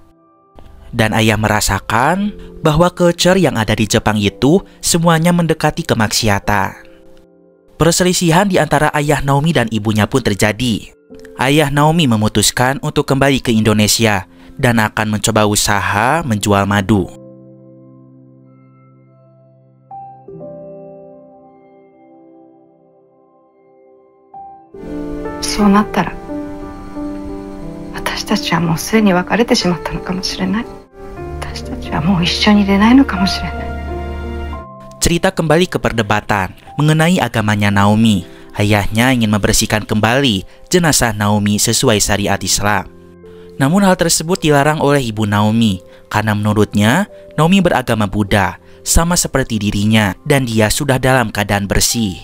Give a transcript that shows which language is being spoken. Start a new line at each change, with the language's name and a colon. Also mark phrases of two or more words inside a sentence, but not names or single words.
Indonesian: Dan ayah merasakan bahwa culture yang ada di Jepang itu semuanya mendekati kemaksiatan. Perselisihan di antara ayah Naomi dan ibunya pun terjadi. Ayah Naomi memutuskan untuk kembali ke Indonesia dan akan mencoba usaha menjual madu.
Japanese: そうなったら、私たちはもうすでに別れてしまったのかもしれない.
Indonesian: Cerita kembali ke perdebatan mengenai agamanya Naomi. Ayahnya ingin membersihkan kembali jenazah Naomi sesuai syariat Islam. Namun hal tersebut dilarang oleh ibu Naomi karena menurutnya Naomi beragama Buddha sama seperti dirinya dan dia sudah dalam keadaan bersih.